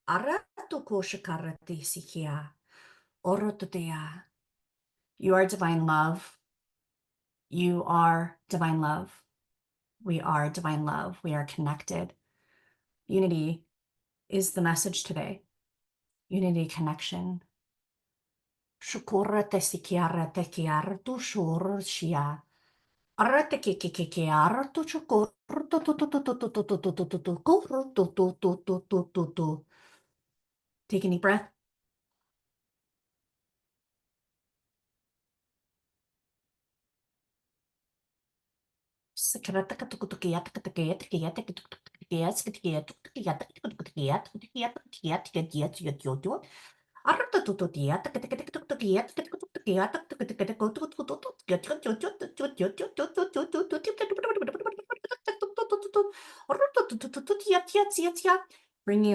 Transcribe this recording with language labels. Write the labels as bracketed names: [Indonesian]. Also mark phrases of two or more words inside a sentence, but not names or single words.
[English] You are divine love. You are divine love. We are divine love. We are connected. Unity is the message today. Unity, connection. Shukura te sikiara te kiara tu shur shia. Arate ke aratu chukur tu tu tu tu tu tu tu tu tu tu tu tu kuru tu tu tu tu tu tu tu. Take a deep breath. Bringing in